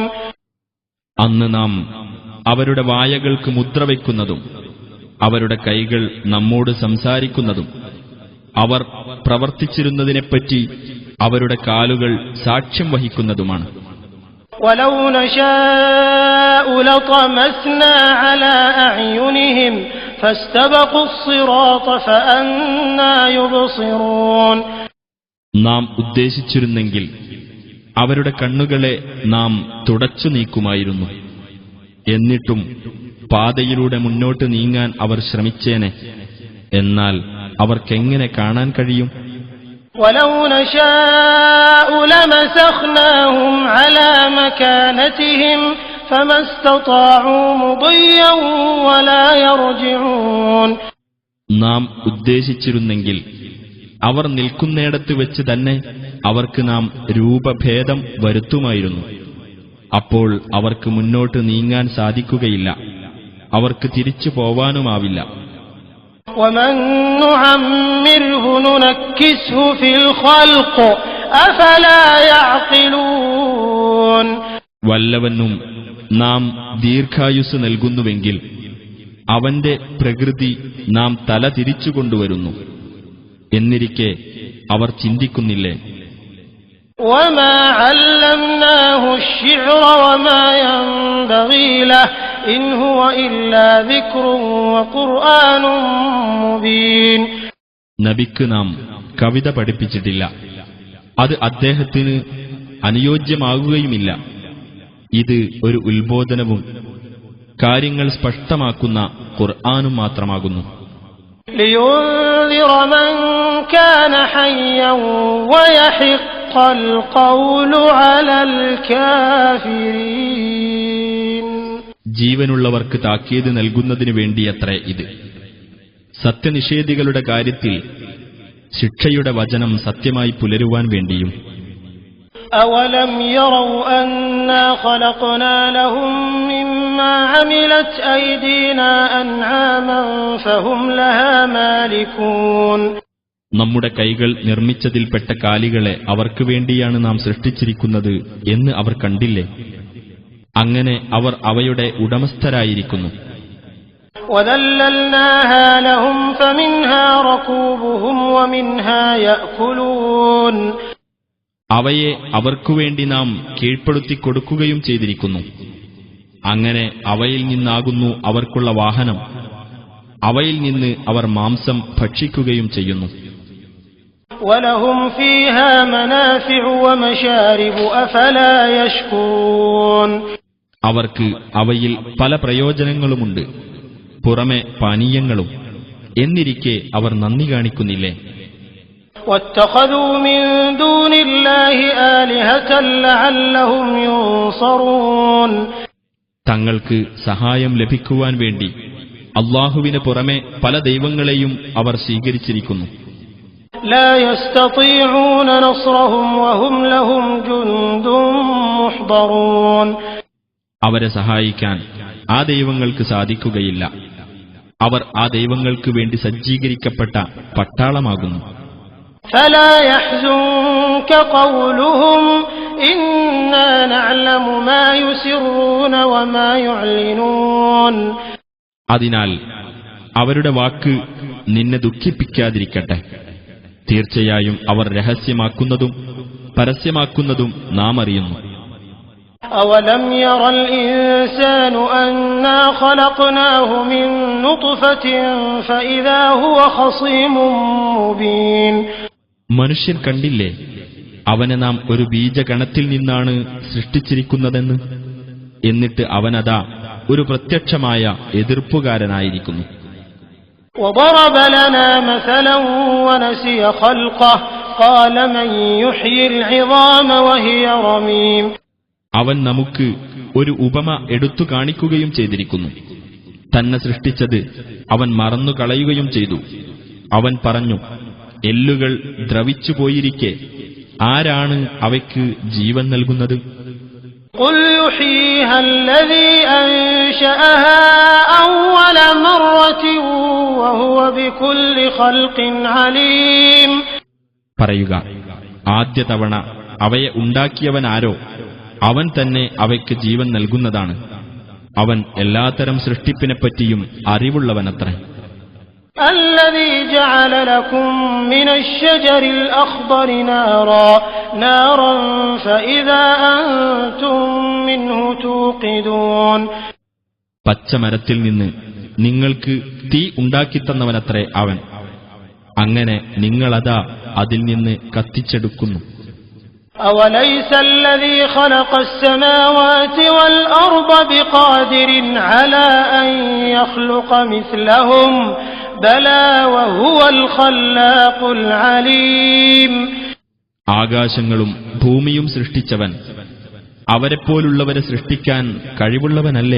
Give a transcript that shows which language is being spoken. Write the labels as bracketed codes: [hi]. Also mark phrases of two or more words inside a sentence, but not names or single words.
[ml] അന്ന് നാം അവരുടെ വായകൾക്ക് മുദ്ര വയ്ക്കുന്നതും അവരുടെ കൈകൾ നമ്മോട് സംസാരിക്കുന്നതും അവർ പ്രവർത്തിച്ചിരുന്നതിനെപ്പറ്റി അവരുടെ കാലുകൾ സാക്ഷ്യം വഹിക്കുന്നതുമാണ്. [ar] ولو نشاء لطمسنا على أعينهم فاستبقوا الصراط فأنى يبصرون. [ml] നാം ഉദ്ദേശിച്ചിരുന്നെങ്കിൽ അവരുടെ കണ്ണുകളെ നാം തുടച്ചു നീക്കുമായിരുന്നു. എന്നിട്ടും പാതയിലൂടെ മുന്നോട്ട് നീങ്ങാൻ അവർ ശ്രമിച്ചേനെ. എന്നാൽ അവർക്കെങ്ങനെ കാണാൻ കഴിയും? [ar] ولو نشاء لمسخناهم على مكانتهم فما استطاعوا مضيا ولا يرجعون. [ml] നാം ഉദ്ദേശിച്ചിരുന്നെങ്കിൽ അവർ നിൽക്കുന്നിടത്ത് വെച്ച് തന്നെ അവർക്ക് നാം രൂപഭേദം വരുത്തുമായിരുന്നു. അപ്പോൾ അവർക്ക് മുന്നോട്ട് നീങ്ങാൻ സാധിക്കുകയില്ല, അവർക്ക് തിരിച്ചു പോവാനുമാവില്ല. [ar] ومن نعمره ننكسه في الخلق أفلا يعقلون. [ml] വല്ലവനും നാം ദീർഘായുസ് നൽകുന്നുവെങ്കിൽ അവന്റെ പ്രകൃതി നാം തല തിരിച്ചുകൊണ്ടുവരുന്നു. എന്നിരിക്കെ അവർ ചിന്തിക്കുന്നില്ലേ? [ar] وما علمناه الشعر وما ينبغي له إن هو إلا ذكر وقرآن مبين. [ml] നബിക്ക് നാം കവിത പഠിപ്പിച്ചിട്ടില്ല, അത് അദ്ദേഹത്തിന് അനുയോജ്യമാകുകയുമില്ല. ഇത് ഒരു ഉത്ബോധനവും കാര്യങ്ങൾ സ്പഷ്ടമാക്കുന്ന ഖുർആനും മാത്രമാകുന്നു. [ar] لينذر من كان حيا ويحق القول على الكافرين. [ml] ജീവനുള്ളവർക്ക് താക്കീത് നൽകുന്നതിനു വേണ്ടിയത്രേ ഇത്. സത്യനിഷേധികളുടെ കാര്യത്തിൽ ശിക്ഷയുടെ വചനം സത്യമായി പുലരുവാൻ വേണ്ടിയും. [ar] أولم يروا أنا خلقنا لهم مما عملت أيدينا أنعاما فهم لها مالكون. [ml] നമ്മുടെ കൈകൾ നിർമ്മിച്ചതിൽപ്പെട്ട കാലികളെ അവർക്ക് വേണ്ടിയാണ് നാം സൃഷ്ടിച്ചിരിക്കുന്നത് എന്ന് അവർ കണ്ടില്ലേ? അങ്ങനെ അവർ അവയുടെ ഉടമസ്ഥരായിരിക്കുന്നു. [ar] وَذَلَّلْنَاهَا لَهُمْ فَمِنْهَا رَكُوبُهُمْ وَمِنْهَا يَأْكُلُونَ [ml] അവയെ അവർക്കുവേണ്ടി നാം കീഴ്പ്പെടുത്തിക്കൊടുക്കുകയും ചെയ്തിരിക്കുന്നു. അങ്ങനെ അവയിൽ നിന്നാകുന്നു അവർക്കുള്ള വാഹനം, അവയിൽ നിന്ന് അവർ മാംസം ഭക്ഷിക്കുകയും ചെയ്യുന്നു. [ar] وَلَهُمْ فِيهَا مَنَافِعُ وَمَشَارِبُ أَفَلَا يَشْكُرُونَ [ml] അവർക്ക് അവയിൽ പല പ്രയോജനങ്ങളുമുണ്ട്, പുറമെ പാനീയങ്ങളും. എന്നിരിക്കെ അവർ നന്ദി കാണിക്കുന്നില്ലേ? [ar] وَاتَّخَذُوا مِن دُونِ اللَّهِ آلِهَةً لَعَلَّهُمْ يُنصَرُونَ [ml] തങ്ങൾക്ക് സഹായം ലഭിക്കുവാൻ വേണ്ടി അല്ലാഹുവിന് പുറമെ പല ദൈവങ്ങളെയും അവർ സ്വീകരിച്ചിരിക്കുന്നു. [ar] لا يستطيعون نصرهم وهم لهم جند محضرون [ml] അവരെ സഹായിക്കാൻ ആ ദൈവങ്ങൾക്ക് സാധിക്കുകയില്ല. അവർ ആ ദൈവങ്ങൾക്ക് വേണ്ടി സജ്ജീകരിക്കപ്പെട്ട പട്ടാളമാകുന്നു. [ar] فلا يحزنك قولهم إنا نعلم ما يسرون وما يعلنون [ml] അതിനാൽ അവരുടെ വാക്ക് നിന്നെ ദുഃഖിപ്പിക്കാതിരിക്കട്ടെ. തീർച്ചയായും അവർ രഹസ്യമാക്കുന്നതും പരസ്യമാക്കുന്നതും നാം അറിയുന്നു. [ar] أولم ير الإنسان أنا خلقناه من نطفة فإذا هو خصيم مبين [ml] മനുഷ്യൻ കണ്ടില്ലേ, അവനെ നാം ഒരു ബീജഗണത്തിൽ നിന്നാണ് സൃഷ്ടിച്ചിരിക്കുന്നതെന്ന്. എന്നിട്ട് അവനതാ ഒരു പ്രത്യക്ഷമായ എതിർപ്പുകാരനായിരിക്കുന്നു. [ar] وضرب لنا مثلا ونسي خلقه قال من يحيي العظام وهي رميم [ml] അവൻ നമുക്ക് ഒരു ഉപമ എടുത്തു കാണിക്കുകയും ചെയ്തിരിക്കുന്നു. തന്നെ സൃഷ്ടിച്ചത് അവൻ മറന്നുകളയുകയും ചെയ്തു. അവൻ പറഞ്ഞു, എല്ലുകൾ ദ്രവിച്ചുപോയിരിക്കെ ആരാണ് അവയ്ക്ക് ജീവൻ നൽകുന്നത്? [ar] قل يحييها الذي أنشأها أول مرة وهو بكل خلق عليم [ml] പറയുക, ആദ്യ തവണ അവയെ ഉണ്ടാക്കിയവനാരോ അവൻ തന്നെ അവയ്ക്ക് ജീവൻ നൽകുന്നതാണ്. അവൻ എല്ലാത്തരം സൃഷ്ടിപ്പിനെപ്പറ്റിയും അറിവുള്ളവനത്രേ. [ar] الذي جعل لكم من الشجر الأخضر نارا فإذا أنتم منه توقدون [ml] പച്ചമരത്തിൽ നിന്ന് നിങ്ങൾക്ക് തീ ഉണ്ടാക്കിത്തന്നവനത്രേ അവൻ. അങ്ങനെ നിങ്ങളതാ അതിൽ നിന്ന് കത്തിച്ചെടുക്കുന്നു. [ar] أوليس الذي خلق السماوات والأرض بقادر على أن يخلق مثلهم بلى وهو الخلاق العليم [ml] ആകാശങ്ങളും ഭൂമിയും സൃഷ്ടിച്ചവൻ അവരെപ്പോലുള്ളവരെ സൃഷ്ടിക്കാൻ കഴിവുള്ളവനല്ലേ?